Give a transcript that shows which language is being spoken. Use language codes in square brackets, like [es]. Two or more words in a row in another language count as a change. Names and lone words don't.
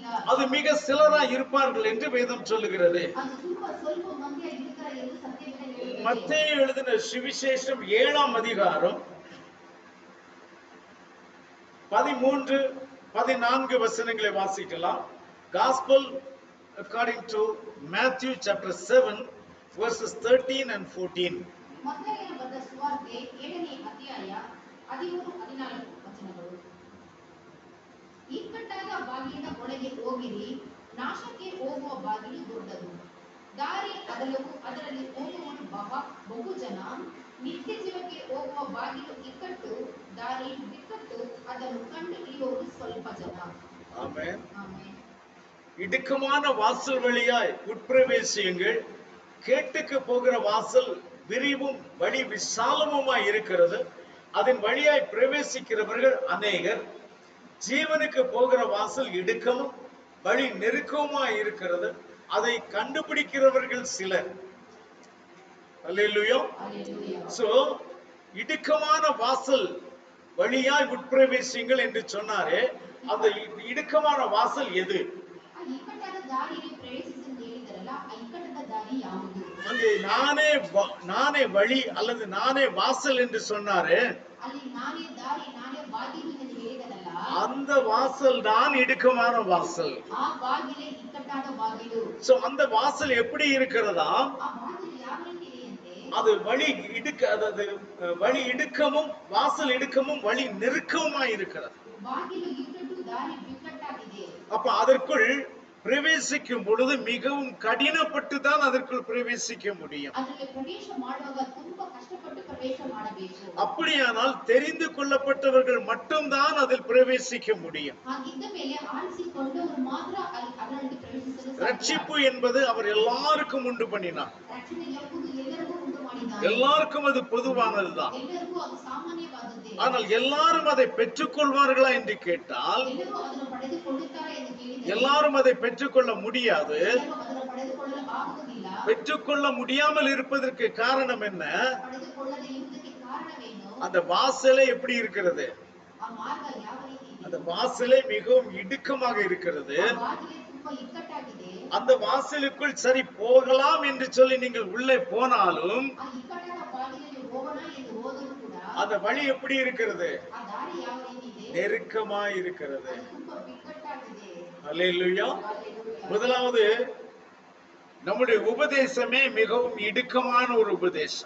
[ta] அது மிக சிலராய் இருப்பார்கள் என்று வேதம் சொல்லுகிறது. [kn] ಅದು ತುಂಬಾ ಸ್ವಲ್ಪ ಮಂದಿ ಇರುತ್ತಾರೆ ಎಂದು ಸತ್ಯವೇದ ಹೇಳುತ್ತದೆ. [ta] மத்தேயு எழுதின சுவிசேஷம் 7ஆம் அதிகாரம் 13, 14 வசனங்களை வாசிக்கலாம். [en] Gospel according to Matthew chapter 7 verses 13 and 14. [kn] ಮತ್ತಾಯನ ಬರೆದ ಸುವಾರ್ತೆ 7ನೇ ಅಧ್ಯಾಯ 13, 14 ವಚನಗಳು. ಇಕ್ಕಟ್ಟಾದ ಬಾಗಿಲಿನ ಒಳಗೆ ಹೋಗಿರಿ, ನಾಶಕ್ಕೆ ಹೋಗುವ ಬಾಗಿಲು ದೊಡ್ಡದು, ದಾರಿ ಅಗಲವು, ಅದರಲ್ಲಿ ಹೋಗುವವರು ಬಹು ಜನ. ನಿತ್ಯ ಜೀವಕ್ಕೆ ಹೋಗುವ ಬಾಗಿಲು ಇಕ್ಕಟ್ಟು, ದಾರಿ ಬಿಕ್ಕಟ್ಟು, ಅದನ್ನು ಕಂಡು ಹಿಡಿಯುವವರು ಸ್ವಲ್ಪ ಜನ. [ta] ஆமென். [kn] ಆಮೆನ್. [ta] இடுக்கமான வாசல் வழியாய் உட்பிரவேசியுங்கள். கேட்டுக்கு போகிற வாசல் விரிவும் வழி விசாலமுமாய் இருக்கிறது. அதன் வழியாய் பிரவேசிக்கிறவர்கள் அநேகர். ஜீவனுக்கு போகிற வாசல் இடுக்கமும் வழி நெருக்கமுமாய் இருக்கிறது. அதை கண்டுபிடிக்கிறவர்கள் சிலர். அல்லேலூயா. [kn] ಹಲ್ಲೆಲೂಯಾ. [ta] சோ இடுக்கமான வாசல் வழியாய் உட்பிரவேசியுங்கள் என்று சொன்னாரே, அந்த இடுக்கமான வாசல் எது? [kn] ಆ ಇಕ್ಕಟ್ಟಾದ ದಾರಿಯಲ್ಲಿ ಪ್ರವೇಶಿಸಿ ಅಂತ ಹೇಳಿದರಲ್ಲ, ಆ ಇಕ್ಕಟ್ಟಾದ ದಾರಿ ಯಾವುದು? [ta] அங்கே நானே வழி அல்லது நானே வாசல் என்று சொன்னாரு. [kn] ಅಲ್ಲಿ ನಾನೇ ದಾರಿ ನಾನೇ ಬಾಗಿಲು ಎಂದು ಹೇಳಿದರಲ್ಲ, [ta] அந்த வாசல் தான் இடுக்கமான வாசல். [kn] ಆ ಬಾಗಿಲೇ ಇಕ್ಕಟ್ಟಾದ ಬಾಗಿಲು. [ta] சோ அந்த வாசல் எப்படி இருக்கிறதா? [kn] ಆ ಬಾಗಿಲು ಯಾವ ರೀತಿ ಇದೆಯಂತೆ? [ta] அது அதாவது வழி இடுக்கமும் வாசல் இடுக்கமும் வழி நெருக்கமுமாய் இருக்கிறது. [kn] ಬಾಗಿಲು ಇಕ್ಕಟ್ಟು, ದಾರಿ ಬಿಕ್ಕಟ್ಟಾಗಿದೆ. [ta] அப்ப அதற்குள் பிரவேசிக்கும் பொழுது மிகவும் கடினப்பட்டு தான் அதற்குள் பிரவேசிக்க முடியும். [kn] ಅದರಲ್ಲಿ ಪ್ರವೇಶ ಮಾಡುವಾಗ ತುಂಬಾ ಕಷ್ಟಪಟ್ಟು ಪ್ರವೇಶ ಮಾಡಬೇಕು. [ta] அப்படியானால் தெரிந்து கொள்ளப்பட்டவர்கள் மட்டும்தான் அதில் பிரவேசிக்க முடியும். [kn] ಹಾಗಿದ್ದ ಮೇಲೆ ಆರಿಸಿಕೊಂಡವರು ಮಾತ್ರ ಅದರಲ್ಲಿ ಪ್ರವೇಶಿಸಲು ಸಾಧ್ಯ. [ta] ரட்சிப்பு என்பது அவர் எல்லாருக்கும் உண்டு பண்ணினார். [kn] ರಕ್ಷಣೆ ಎಂಬುದು ಎಲ್ಲರಿಗೂ ಉಂಟು ಮಾಡಿದ್ದಾನೆ. [ta] எல்லாருக்கும் அது பொதுவானதுதான். [kn] ಎಲ್ಲರಿಗೂ ಅದು ಸಾಮಾನ್ಯವಾದದ್ದೇ. [ta] ஆனால் எல்லாரும் அதை பெற்றுக்கொள்வார்களா என்று கேட்டால் [kn] ಎಲ್ಲರೂ ಅದನ್ನು ಪಡೆದುಕೊಳ್ಳುತ್ತಾರೆ ಎಂದು ಕೇಳಿದರೆ [ta] எல்லாரும் அதை பெற்றுக்கொள்ள முடியாது. [kn] ಎಲ್ಲರೂ ಅದನ್ನು ಪಡೆದುಕೊಳ್ಳಲು ಆಗುವುದಿಲ್ಲ. [ta] பெற்றுக்கொள்ள முடியாமல் இருப்பதற்கு காரணம் என்ன? [kn] ಪಡೆದುಕೊಳ್ಳದೆ ಇರುವುದಕ್ಕೆ ಕಾರಣವೇನು? [ta] அந்த வாசலே எப்படி இருக்கிறது? [kn] ಆ ಮಾರ್ಗ ಯಾವ ರೀತಿ ಇದೆ? [ta] அந்த வாசலே மிகவும் இடுக்கமாக இருக்கிறது. [kn] ಆ ಬಾಗಿಲು ತುಂಬಾ ಇಕ್ಕಟ್ಟಾಗಿದೆ. [ta] அந்த வாசலுக்குள் சரி போகலாம் என்று சொல்லி நீங்கள் உள்ளே போனாலும் [kn] ಆ ಇಕ್ಕಟ್ಟಾದ ಬಾಗಿಲಲ್ಲಿ ಹೋಗೋಣ ಎಂದು ಹೋದರೂ ಕೂಡ [ta] அந்த வழி எப்படி இருக்கிறது? [kn] ಆ ದಾರಿ ಯಾವ ರೀತಿ ಇದೆ? [ta] நெருக்கமாய் இருக்கிறது. [kn] ಅದು ತುಂಬಾ ಬಿಕ್ಕಟ್ಟಾಗಿದೆ. [ta] அல்லேலூயா. [kn] Hallelujah. [ta] முதலாவது நம்முடைய உபதேசமே மிகவும் இடுக்கமான ஒரு உபதேசம்.